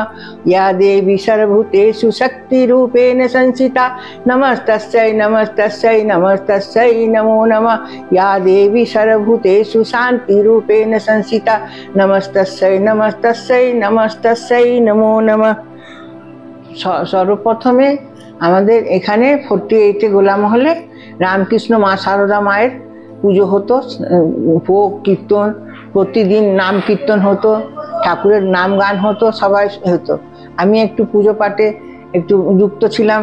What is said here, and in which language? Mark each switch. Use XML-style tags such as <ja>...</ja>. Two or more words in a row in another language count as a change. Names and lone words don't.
<sa>या देवी सर्वभूतेषु शक्तिरूपेण संस्थिता नमस्तस्यै नमस्तस्यै नमस्तस्यै नमो नमः। या देवी सर्वभूतेषु शान्तिरूपेण संस्थिता नमस्तस्यै नमस्तस्यै नमस्तस्यै नमो नमः।</sa> <bn>সর্বপ্রথমে আমাদের এখানে 48 গোলামহলে রামকৃষ্ণ মা সারদা মায়ের পুজো হতো, ভোগ কীর্তন প্রতিদিন নাম কীর্তন হতো, ঠাকুরের নাম গান হতো, সবাই হতো। আমি একটু পুজো পাঠে একটু যুক্ত ছিলাম।</bn>